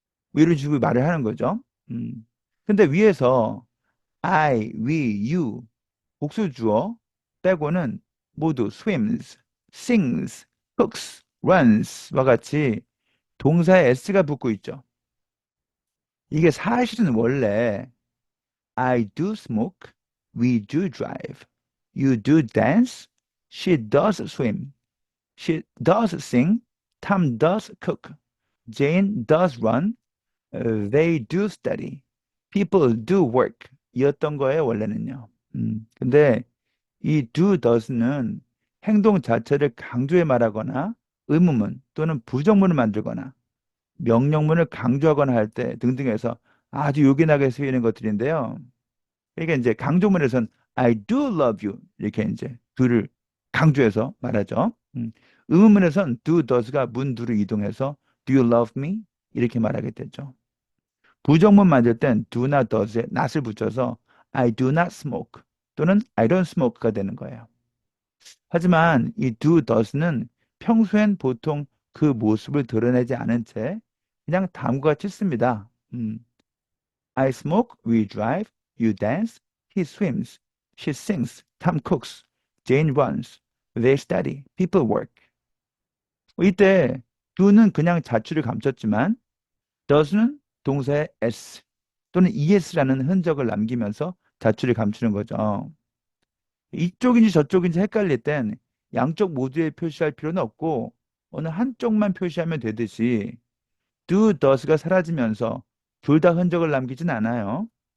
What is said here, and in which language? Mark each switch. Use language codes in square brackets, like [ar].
[ko] 뭐 이런 식으로 말을 하는 거죠. 근데 위에서 I, we, you 복수 주어 빼고는 모두 swims, sings, cooks, runs와 같이 동사에 s가 붙고 있죠. 이게 사실은 원래 [en] I do smoke, we do drive, you do dance, she does swim, she does sing, Tom does cook, Jane does run, they do study, people do work [ko] 이었던 거예요, 원래는요. 근데 이 do, does는 행동 자체를 강조해 말하거나 의문문 또는 부정문을 만들거나 명령문을 강조하거나 할 때 등등해서 아주 요긴하게 쓰이는 것들인데요. 그러니까 이제 강조문에선 [en] I do love you [ko] 이렇게 이제 do를 강조해서 말하죠. 의문문에선 do, does가 문 두로 이동해서 [en] do you love me [ko] 이렇게 말하게 되죠. 부정문 만들 땐 do나 does에 not을 붙여서 [en] I do not smoke [ko] 또는 [en] I don't smoke [ko] 가 되는 거예요. 하지만 이 do, does는 평소엔 보통 그 모습을 드러내지 않은 채 그냥 다음과 같이 씁니다. [en] I smoke, we drive, you dance, he swims, she sings, Tom cooks, Jane runs, they study, people work. [ko] 이때 do는 그냥 자취를 감췄지만 does는 동사의 s 또는 es라는 흔적을 남기면서 자취를 감추는 거죠. 이쪽인지 저쪽인지 헷갈릴 땐 양쪽 모두에 표시할 필요는 없고 어느 한쪽만 표시하면 되듯이 do, does가 사라지면서 둘 다 흔적을 남기진 않아요.